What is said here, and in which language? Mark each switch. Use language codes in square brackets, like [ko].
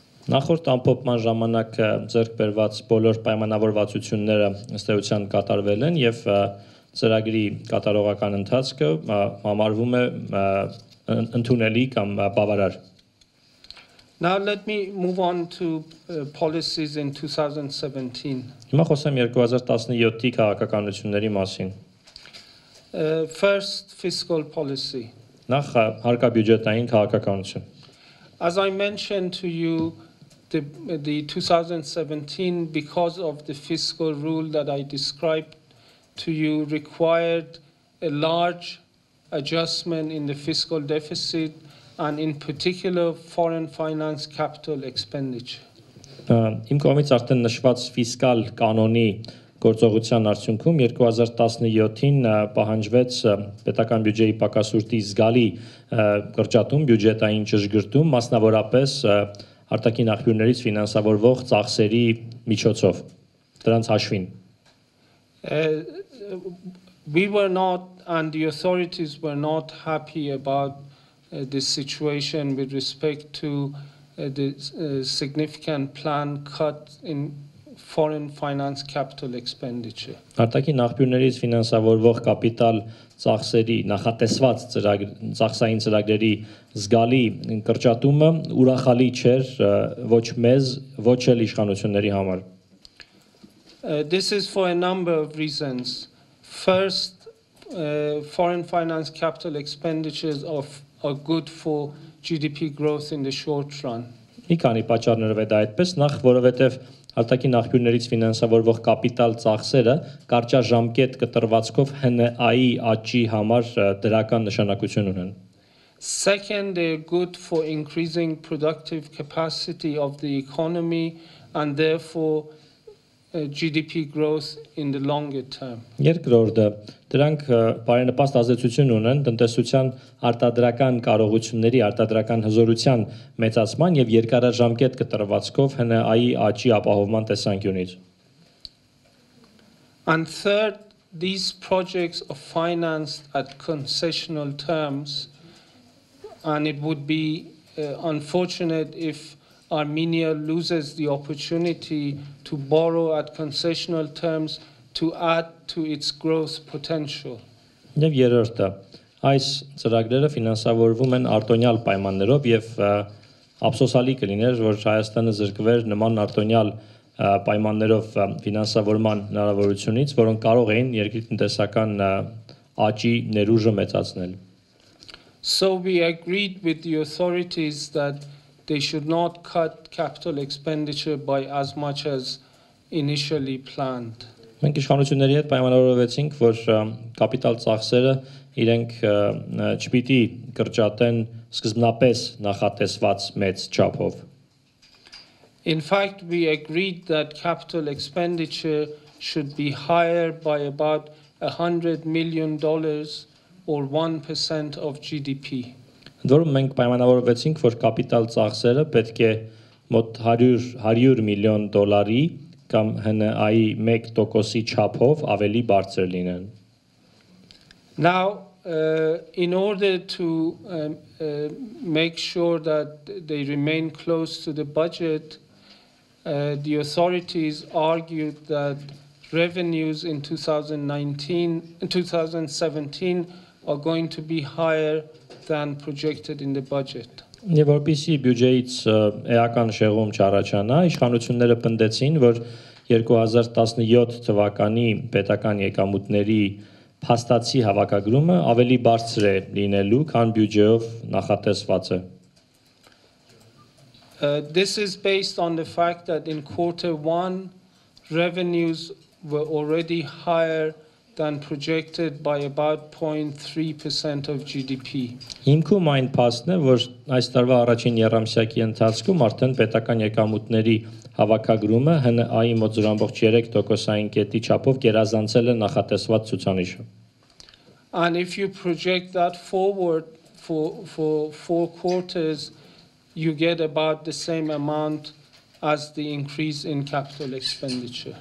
[hy] Նախորդ ամփոփման ժամանակ ձեռք բերված բոլոր պայմանավորվածությունները ըստ էության կատարվել են եւ ծրագրի կատարողական ընթացքը համարվում է ընդունելի կամ բավարար։ [en] Now let me move on to policies in 2017. [hy] Հիմա խոսեմ 2017-ի քաղաքականությունների մասին։ [en] First, fiscal policy. [hy] Նախ հարկաբյուջետային քաղաքականություն։ [en] As I mentioned to you, the 2017, because of the fiscal rule that I described to you, required a large adjustment in the fiscal deficit and in particular foreign finance capital expenditure. [hy] Իմ կողմից արդեն նշված ֆիսկալ կանոնի գործողության արդյունքում 2017-ին պահանջվեց պետական բյուջեի պակասուրդի զգալի կրճատում բյուջետային ճշգրտում, մասնավորապես արտաքին աղբյուրներից ֆինանսավորվող ծախսերի միջոցով, դրանց հաշվին։ [en] We were not, and the authorities were not happy about this situation with respect to the significant plan cut in foreign finance capital expenditure. [hy] Արտաքին աղբյուրներից ֆինանսավորվող կապիտալ ծախսերի նախատեսված ծախսային ծրագրերի զգալի կրճատումը ուրախալի չէր ոչ մեզ, ոչ էլ իշխանությունների համար։ [en] This is for a number of reasons. First, foreign finance capital expenditures are good for GDP growth in the short run. [hy] Մի քանի պատճառներով է դա այդպես, նախ որովհետև արտաքին աղբյուրներից ֆինանսավորվող կապիտալ ծախսերը կարճաժամկետ կտրվածքով ՀՆԱ-ի աճի համար դրական նշանակություն ունեն։ [en] Second, they're good for increasing productive capacity of the economy and therefore GDP growth in the longer term. [hy] Երկրորդը, դրանք բարենպաստ ազդեցություն ունեն տնտեսության արտադրական կարողությունների, արտադրական հզորության մեծացման եւ երկարաժամկետ կտրվածքով ՀՆԱ-ի աճի ապահովման տեսանկյունից։ [en] And third, these projects are financed at concessional terms, and it would be unfortunate if Armenia loses the opportunity to borrow at concessional terms to add to its growth potential. [hy] Եվ երրորդը, այս ծրագրերը ֆինանսավորվում են արտոնյալ պայմաններով եւ ափսոսալի կլիներ, որ Հայաստանը զրկվեր նման արտոնյալ պայմաններով ֆինանսավորման հնարավորությունից, որոնք կարող էին երկրի տնտեսական աճի ներուժը մեծացնել։ [en] So we agreed with the authorities that they should not cut capital expenditure by as much as initially planned. [hy] Մենք իշխանությունների հետ պայմանավորվեցինք, որ կապիտալ ծախսերը իրենք չպիտի կրճատեն սկզբնապես նախատեսված մեծ չափով։ [en] In fact, we agreed that capital expenditure should be higher by about $100 million or 1% of GDP. [hy] Որում մենք պայմանավորվեցինք, որ կապիտալ ծախսերը պետք է մոտ 100 միլիոն դոլարի կամ ՀՆԱ-ի 1%-ի չափով ավելի բարձր լինեն։ [en] Now, in order to make sure that they remain close to the budget, the authorities argued that revenues in 2017 are going to be higher than projected in the budget. [hy] Եվ որպեսզի բյուջեից էական շեղում չառաջանա, իշխանությունները պնդեցին, որ 2017 թվականի պետական եկամուտների փաստացի հավաքագրումը ավելի բարձր է լինելու, քան բյուջեով նախատեսված է։ [en] This is based on the fact that in Q1 revenues were already higher than projected by about 0.3% of GDP. [hy] Հիմքում այն փաստն է, որ այս տարվա առաջին եռամսյակի ընթացքում արդեն պետական եկամուտների հավաքագրումը ՀՆԱ-ի մոտ 0.3%-ային կետի չափով գերազանցել է նախատեսված ցուցանիշը։ [en] And if you project that forward for 4 quarters, you get about the same amount as the increase in capital expenditure.